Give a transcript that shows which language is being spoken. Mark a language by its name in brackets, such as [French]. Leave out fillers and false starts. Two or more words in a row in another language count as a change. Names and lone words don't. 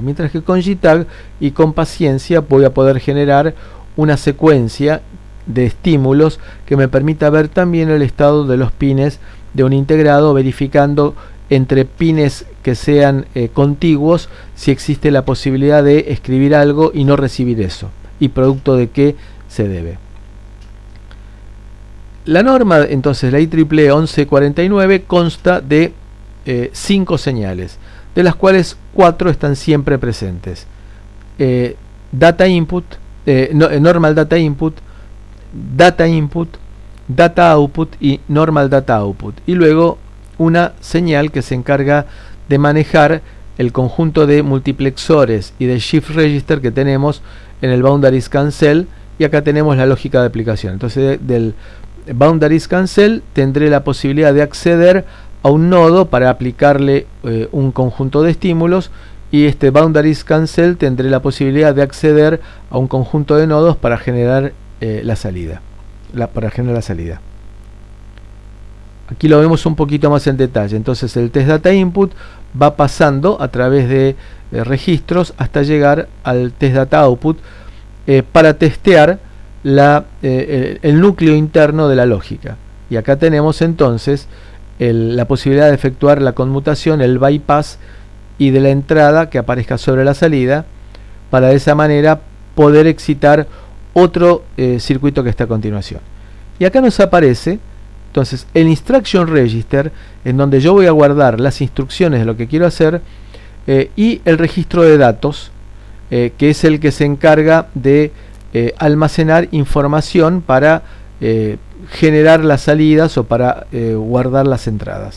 [Spanish] Mientras que con JTAG y con paciencia voy a poder generar una secuencia de estímulos que me permita ver también el estado de los pines de un integrado, verificando entre pines que sean contiguos si existe la posibilidad de escribir algo y no recibir eso, y producto de qué se debe. La norma, entonces, la IEEE 1149 consta de 5 señales, de las cuales 4 están siempre presentes. [English] Data input, normal data input, data output y normal data output. [Spanish] Y luego una señal que se encarga de manejar el conjunto de multiplexores y de [English] shift register [Spanish] que tenemos en el [English] boundary scan cell, [Spanish] y acá tenemos la lógica de aplicación. Entonces del [English] boundary scan cell [Spanish] tendré la posibilidad de acceder a un nodo para aplicarle un conjunto de estímulos, y este [English] boundary scan cell [Spanish] tendré la posibilidad de acceder a un conjunto de nodos para generar la salida. Aquí lo vemos un poquito más en detalle. Entonces el [English] test data input [Spanish] va pasando a través de registros hasta llegar al [English] test data output [Spanish] para testear el núcleo interno de la lógica. Y acá tenemos entonces la posibilidad de efectuar la conmutación, el bypass, y de la entrada que aparezca sobre la salida, para de esa manera poder excitar otro circuito que está a continuación. Y acá nos aparece entonces el [English] instruction register, [Spanish] en donde yo voy a guardar las instrucciones de lo que quiero hacer, y el registro de datos, que es el que se encarga de almacenar información para generar las salidas o para guardar las entradas.